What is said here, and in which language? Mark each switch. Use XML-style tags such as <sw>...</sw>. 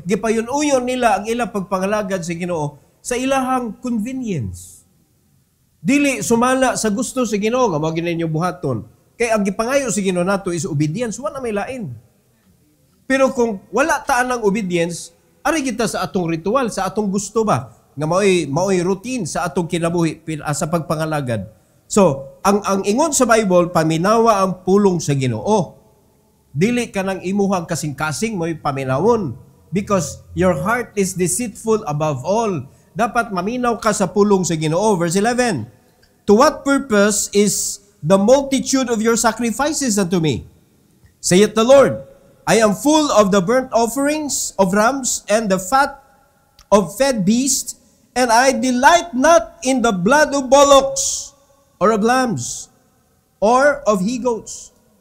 <ceb>Gipayon-uyon nila ang ilang pagpangalagad sa Ginoo sa ilahang convenience. Dili sumala sa gusto sa Ginoo nga mao ninyo buhaton. Kay ang gipangayo sa Ginoo nato</ceb> <en>is obedience,</en> <ceb>wala may lain. Pero kung wala taan ng obedience, ari kita sa atong ritual, sa atong gusto ba nga maoy routine sa atong kinabuhi sa pagpangalagad. So, ang ingon sa Bible, paminawa ang pulong sa Ginoo. Dili ka nang imuhang kasing-kasing mo'y paminawon</ceb> <en>because your heart is deceitful above all.</en> <ceb>Dapat maminaw ka sa pulong sa Ginoo.</ceb> <en>Verse 11, to what purpose is the multitude of your sacrifices unto me? Saith the Lord, I am full of the burnt offerings of rams and the fat of fed beasts, and I delight not in the blood of bullocks, or of lambs, or of he-goats.</en>